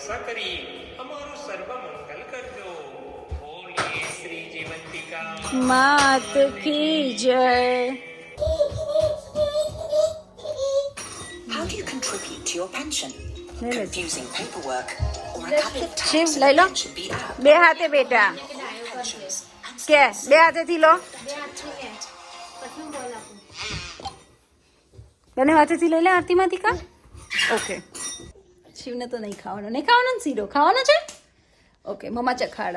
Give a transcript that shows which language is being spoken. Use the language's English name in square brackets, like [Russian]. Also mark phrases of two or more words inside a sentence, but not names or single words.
[Gujarati] કરી અમારું સર્વ મંગલ કરજો. બોલીએ શ્રી જીવંતિકા માત કી જય. [English] How do you contribute to your pension? Really? Confusing paperwork or a couple of [Gujarati] શિવ [English] taps [Gujarati] લઈ [English] in [Gujarati] લો, [English] the pension be app? [Gujarati] બે હાથે બેટા [English] Pensions and [Gujarati] કે બે હાથેથી લો, બંને હાથેથી લઈ લે આરતીમાંથી કા. ઓકે, શિવને તો નહીં ખાવાનો, નહીં ખાવાનો ને શીરો ખાવાનો છે. ઓકે, મમ્મા ચખાડ.